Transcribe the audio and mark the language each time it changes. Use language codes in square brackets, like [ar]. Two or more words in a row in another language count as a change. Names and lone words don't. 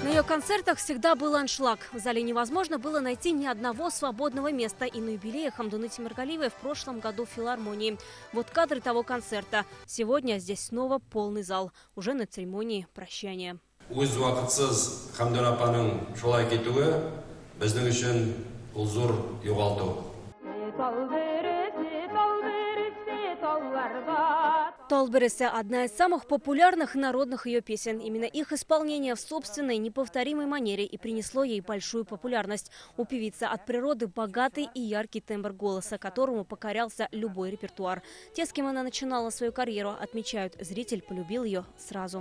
[ru] концертах всегда был аншлаг. В зале невозможно было найти ни одного свободного места. И на юбилее Хамдуны Темиргалиевой в прошлом году в филармонии. Вот кадры того концерта. Сегодня здесь снова полный зал. Уже на церемонии прощания. [kk] Өз уақытсыз Хамдун апаның шулай кетуі біздің үшін бұл зор жоғалту. [ru] «Талбересе» – одна из самых популярных народных ее песен. Именно их исполнение в собственной неповторимой манере и принесло ей большую популярность. У певицы от природы богатый и яркий тембр голоса, которому покорялся любой репертуар. Те, с кем она начинала свою карьеру, отмечают, зритель полюбил ее сразу.